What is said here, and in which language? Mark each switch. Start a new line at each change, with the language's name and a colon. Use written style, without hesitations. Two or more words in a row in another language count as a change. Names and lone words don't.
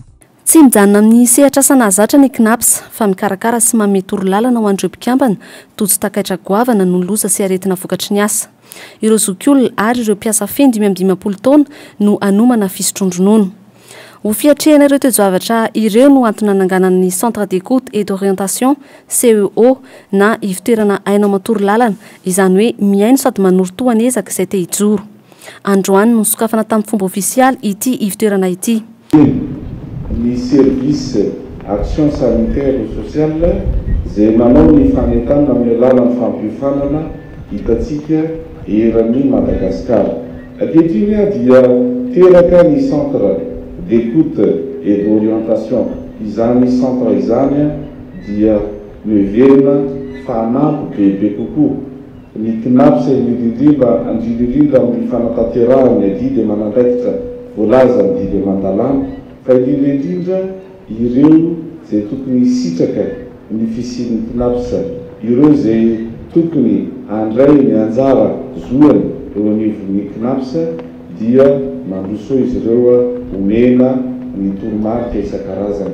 Malagasy: Tsy mijanona amin'ny sehatr'asa nahazatra ny Cnaps fa mikarakara sy manome torolalana ho an'ireo mpikambana, tojo takaitra goavana noho loza sy aretina vokatrin'ny asa. Ireo zokiolona ary ireo mpiasa feno 520 taona no anomana fisotroan-dronono. Ho fiatrehana ireo toe-javatra ireo no antony nananganan'ny
French: centre d'écoute et d'orientation
Malagasy: CEO na Ivo-Toerana Haino Aman-Torolalana, izany hoe miaino sady manoro tohan'ezak'izay te hijoro. Androany no sokafana tamin'ny fomba ofisialy ity Ivo-Toerana ity. Ny
French: service action sanitaire et sociale
Malagasy: izay manao ny fanentana amin'ny alalan'ny farim-piainana hitantsika eran'ny Madagascar. Ankehitriny dia teraka ny
French: centre d'écoute et d'orientation
Malagasy: izany centre izany dia miverina fanampy bebe kokoa. Ny Cnaps indrindra amin'ny fanatanterahana ny didy manandaikitra voalaza ny didy mandalana fa indrindra ireo zay tokony sitraka ny fisian'ny Cnaps, ireo zay tokony andray ny anjara zoany eo anivon'ny Cnaps dia mandroso izy ireo omena ny toromarika isan-karazany.